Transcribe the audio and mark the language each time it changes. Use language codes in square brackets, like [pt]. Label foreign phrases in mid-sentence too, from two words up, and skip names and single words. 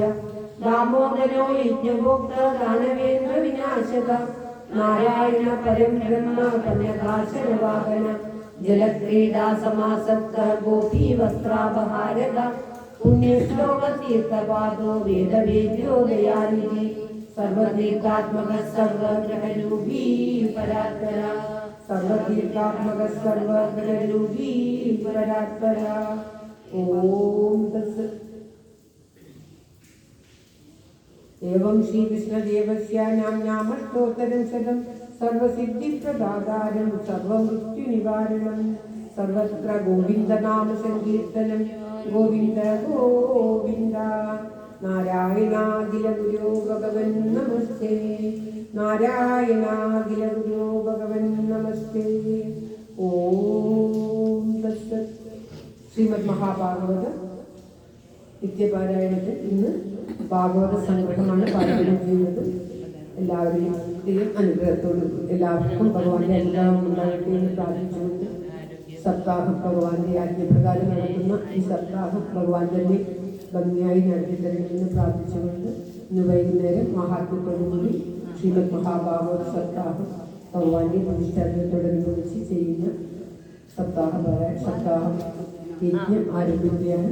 [sa] ദാമോദരോ യജ്ഞഭോക്ത ദാനവേന്ദ്ര വിനാശക നാരായണ പരം ബ്രഹ്മ കന്യകാശനവാഹന ജലക്രീഡാ സമാസക്ത ഗോപീ വസ്ത്രാപഹാരക പുണ്യശ്ലോക തീർത്ഥപാദോ വേദവേദ്യോ ദയാനിധി സർവതീർത്ഥാത്മക സർവഗ്രഹരൂപീ പരാത്പര സർവതീർത്ഥാത്മക സർവഗ്രഹരൂപീ പരാത്പര. ഓം തത്സത്. एवं श्रीकृष्णदेवस्य नाम्नामष्टोत्तरं शतं सर्वसिद्धिप्रदातारं सर्वमृत्युनिवारणं सर्वत्र गोविन्दनामसङ्कीर्तनं गोविन्द गोविन्द. नारायणाखिलगुरो भगवन् नमस्ते नारायणाखिलगुरो भगवन् नमस्ते. ഓം തത്സത്. [ml] ശ്രീമദ് മഹാഭാഗവത നിത്യപാരായണത്തിൽ ഇന്ന് ഭാഗവത സംഗ്രഹമാണ് പാരായണം ചെയ്യുന്നത്. എല്ലാവരുടെയും അനുഗ്രഹത്തോടും എല്ലാവർക്കും ഭഗവാന്റെ അനുഗ്രഹം ഉണ്ടാകട്ടെ എന്ന് പ്രാർത്ഥിച്ചുകൊണ്ട് സപ്താഹം ഭഗവാന്റെ ആജ്ഞപ്രകാരം നടത്തുന്ന ഈ സപ്താഹം ഭഗവാൻ തന്നെ ഭംഗിയായി നടത്തിത്തരണമെന്ന് പ്രാർത്ഥിച്ചുകൊണ്ട് ഇന്ന് വൈകുന്നേരം മഹാത്മ്യത്തോടുകൂടി ശ്രീമദ് മഹാഭാഗവത സപ്താഹം ഭഗവാന്റെ പ്രതിഷ്ഠാനത്തോടനുബന്ധിച്ച് ചെയ്യുന്ന സപ്താഹം യജ്ഞം ആരംഭിക്കുകയാണ്.